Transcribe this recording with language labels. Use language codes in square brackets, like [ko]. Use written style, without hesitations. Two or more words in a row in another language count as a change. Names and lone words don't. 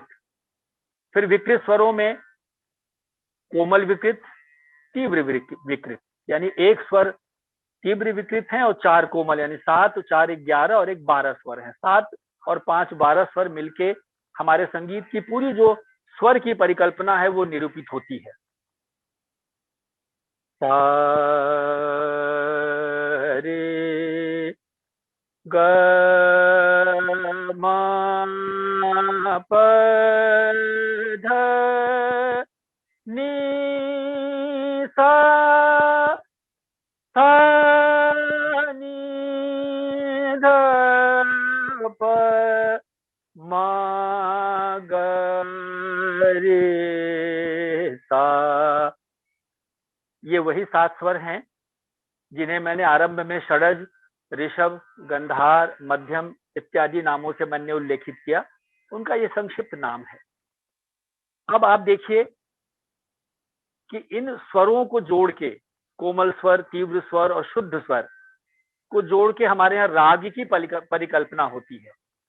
[hi] फिर विकृत स्वरों में कोमल विकृत, तीव्र विकृत, यानी एक स्वर तीव्र विकृत है और 4 कोमल, यानी 7, 4 11 और एक 12 स्वर है। 7 और 5 12 स्वर मिलके हमारे संगीत की पूरी जो स्वर की परिकल्पना है वो निरूपित होती है। सा रे ग म प ध नि सा सा नि ध प म ग रे सा। ये वही 7 स्वर हैं जिन्हें मैंने आरंभ में षडज, ऋषभ, गंधार, मध्यम इत्यादि नामों से मैंने उल्लेखित किया। उनका ये संक्षिप्त नाम है। अब आप देखिए कि इन स्वरों को जोड़ के, कोमल स्वर, तीव्र स्वर और शुद्ध स्वर को जोड़ के हमारे यहाँ राग की परिकल्पना होती है।